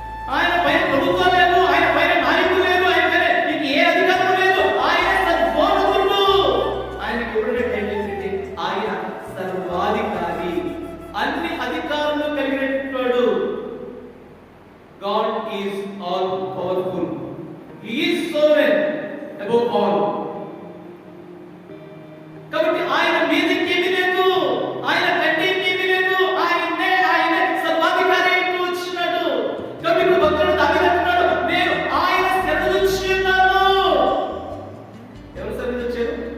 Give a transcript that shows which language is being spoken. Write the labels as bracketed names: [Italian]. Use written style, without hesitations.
[Telugu] ఆయన పైన ప్రభుత్వం లేదు. ఆయన పైన నాయకులు లేదు. ఆయన పైన నీకు ఏ అధికారం లేదు. ఆయన సర్వోన్నతుడు. ఆయనకి ఎవరైనా టైం ఏంటంటే ఆయన సర్వాధికారి, అన్ని అధికారంలో కలిగినటువంటి [English] God is all powerful. He is sovereign above all. [Telugu] కాబట్టి ఆయన మీదకేమీ లేదు, ఆయన కంటే ఏమీ లేదు. ఆయనే సర్వాధికారి అంటూ వచ్చినాడు. కాబట్టి భక్తుడు దావీదు అంటున్నాడు నేను ఆయన శరణు నుంచి ఉన్నాను. ఎవరు శరణు వచ్చారు?